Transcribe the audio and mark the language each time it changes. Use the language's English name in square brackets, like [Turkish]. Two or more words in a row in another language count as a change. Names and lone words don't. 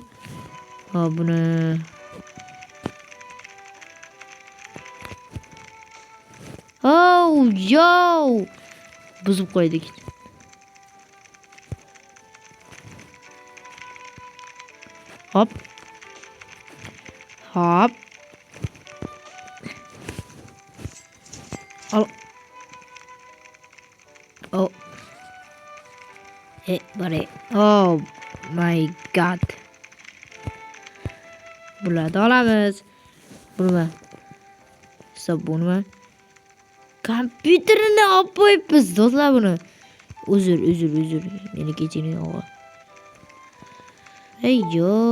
[Uzbek] Hop, buni buzib qo'ydik. Hop. Al. Oh. [English] Buddy. Oh my god. [Uzbek] Bularni olamiz. Buni. Kompyuterini olib qo'yibmiz, do'stlar buni. Uzr. Meni kechiring, o'g'il. [English] Hey yo.